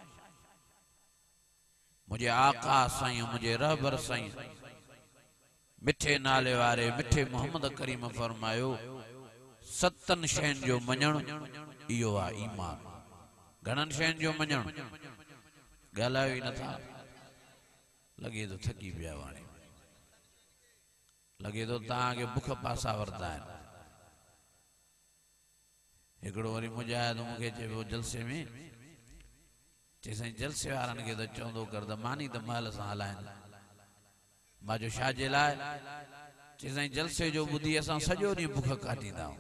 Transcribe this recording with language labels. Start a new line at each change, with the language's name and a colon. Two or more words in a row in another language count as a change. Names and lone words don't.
Sindhi: मुझे आका साईं, मुझे रहबर साईं मिठे नाले वारे मिठे मोहम्मद करीम फरमायो, सतन शैन जो मञण इहो आहे ईमान। घणनि शैन जो मञण? ॻाल्हायो ई नथा। लगे तो थकी पिया वाणी, लगे तो तव्हांखे बुख पासा वरता आहिनि। हिकिड़ो वरी मुजाहिद मूंखे चयो जलसे में, चई साईं जलसे वारनि खे त चवंदो कर त मानी त महल सां हलाइनि। मां जो छा जे लाइ? चई साईं जलसे जो ॿुधी असां सॼो ॾींहुं बुख काटींदा आहियूं।